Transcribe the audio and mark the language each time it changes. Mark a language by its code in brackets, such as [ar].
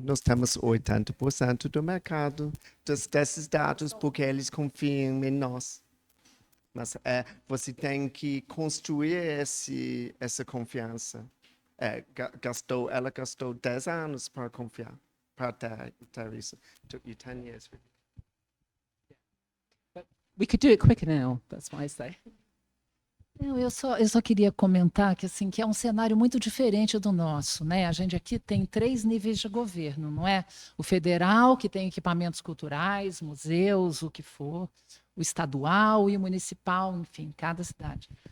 [pt] Nós temos 80% do mercado desses dados porque eles confiam em nós. Mas você tem que construir essa confiança. Ela gastou 10 anos para confiar, para ter isso. [en] You 10 years. But we could do it quicker now, that's why I say. [pt] Não, eu só queria comentar que, assim, que é um cenário muito diferente do nosso, né? A gente aqui tem 3 níveis de governo, não é? O federal, que tem equipamentos culturais, museus, o que for, o estadual e o municipal, enfim, cada cidade.